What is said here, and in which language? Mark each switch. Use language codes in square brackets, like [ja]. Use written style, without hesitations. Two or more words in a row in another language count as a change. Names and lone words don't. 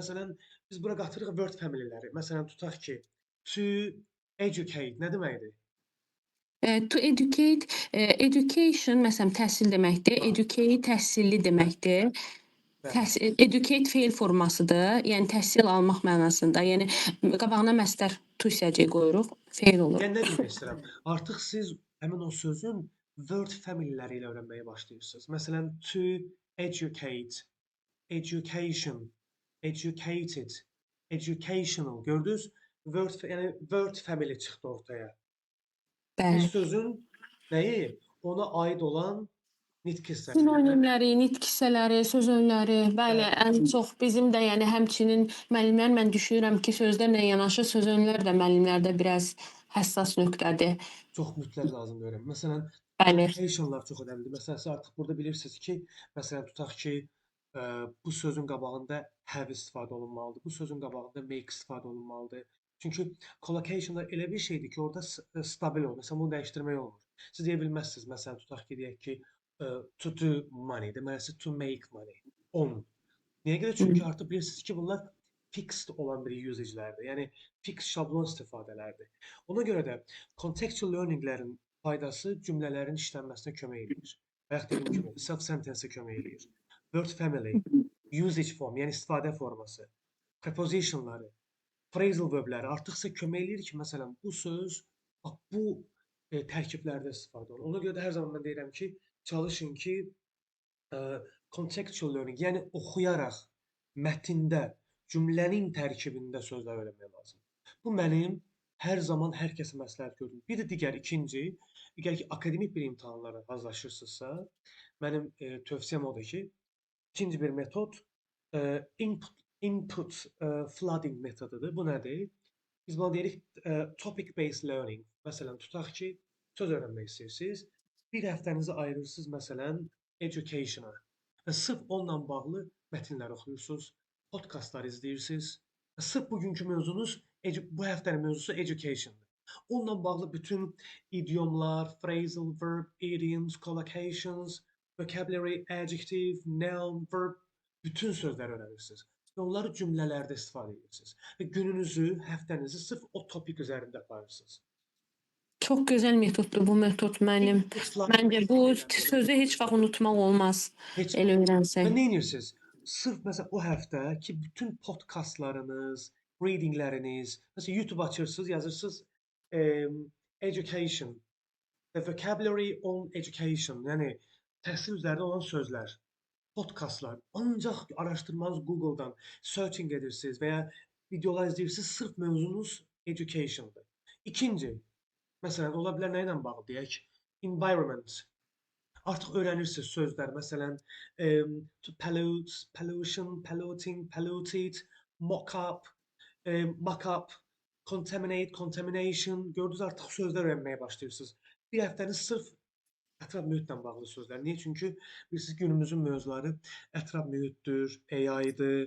[az] Məsələn, biz bura qatırıq [en] word family-ləri. [az] Məsələn, tutaq ki, [en] to educate [az] nə deməkdir? [en] To educate, education [az] məsələn təhsil deməkdir. Educate təhsilli deməkdir. Educate feil formasıdır. Yəni təhsil almaq mənasında. Yəni qabağına məstər to hissəcik qoyuruq, feil olur. Yəni nə demək istəyirəm? Artıq siz həmin o sözün [en] word family-ləri [az] ilə öyrənməyə başlayırsınız. Məsələn, [en] to educate, education, educated, educational. [az] Gördünüz? Yəni [en] word family [az] çıxdı ortaya. Bir Bəli. sözün nəyi? Ona aid olan nitq hissələri. Sinonimləri, nitq hissələri, söz önləri, bəli, ən çox bizim də yəni həmçinin müəllimlər mən düşünürəm ki, sözlərlə yanaşı söz önlər də müəllimlərdə biraz həssas nöqtədir. Çox mütləq lazımdır öyrənmək. Məsələn, Bəli. Collocationlar çox önəmlidir. Məsələn, siz artıq burada bilirsiniz ki, məsələn, tutaq ki, bu sözün qabağında have istifadə olunmalıdır. Bu sözün qabağında make istifadə olunmalıdır. Çünki collocationlar elə bir şeydir ki, orada stabil olur. Məsələn, bunu dəyişdirmək olmur. Siz deyə bilməzsiniz, məsələn, tutaq ki, deyək ki, [en] to do money, deməli to make money. On. [az] Niyə görə? Çünki artıq bilirsiniz ki, bunlar fixed olan bir usage'lərdir. Yəni fix şablon istifadələrdir. Ona görə də [en] contextual learninglərin [az] faydası cümlələrin işlənməsinə kömək edir. Bayaq dediyim kimi self-sentence-ə kömək edir. [en] Word family, usage form, [az] yəni istifadə forması, prepositionları, [en] phrasal verbləri [az] artıqsa kömək eləyir ki, məsələn, bu söz bu tərkiblərdə istifadə olunur. Ona görə də hər zaman mən deyirəm ki, çalışın ki, [en] contextual learning, [az] yəni oxuyaraq mətndə, cümlənin tərkibində sözlər öyrənmək lazımdır. Bu mənim hər zaman hər kəsə məsləhət gördüm. Bir də ikinci, əgər ki, akademik bir imtahanlara hazırlaşırsınızsa, mənim tövsiyəm odur ki, ikinci bir metod [en] input flooding [az] metodudur. Bu nədir? Biz buna deyirik [en] topic-based learning. [az] Məsələn, tutaq ki, söz öyrənmək istəyirsiniz. Bir həftənizi ayırırsınız, məsələn, education-a və sırf onunla bağlı mətnlər oxuyursunuz, podkastlar izləyirsiniz. Sırf bugünkü mövzunuz, bu həftənin mövzusu education-dır. Onunla bağlı bütün idiomlar, [en] phrasal verb, idioms, collocations, vocabulary, adjective, noun, verb, [az] bütün sözləri öyrənirsiniz. Və onları cümlələrdə istifadə edirsiniz. Və gününüzü, həftənizi sırf o topik üzərində aparırsınız. Çox gözəl metoddur bu metod mənim. Məncə bu sözü heç vaxt unutmaq olmaz. Heç Elə vaxt. öyrənsək. Və nə edirsiniz? Sırf məsələn o həftə ki, bütün podkastlarınız, readingləriniz, məsələn YouTube açırsınız, yazırsınız [en] education, the vocabulary on education, [az] yəni təhsil üzərində olan sözlər, podkastlar. Ancaq araşdırmanız Google-dan searching edirsiniz və ya videolar izləyirsiniz, sırf mövzunuz education'dır. İkinci, məsələn, ola bilər nə ilə bağlı deyək? Environment. Artıq öyrənirsiniz sözlər. Məsələn, [en] to pollute, pollution, polluting, polluted, mock up, mock up, contaminate, contamination. [az] Gördünüz, artıq sözlər öyrənməyə başlayırsınız. Bir həftəniz sırf ətraf mühitlə bağlı sözlər. Niyə? Çünki bilirsiniz, günümüzün mövzuları ətraf mühitdir, AI-dır.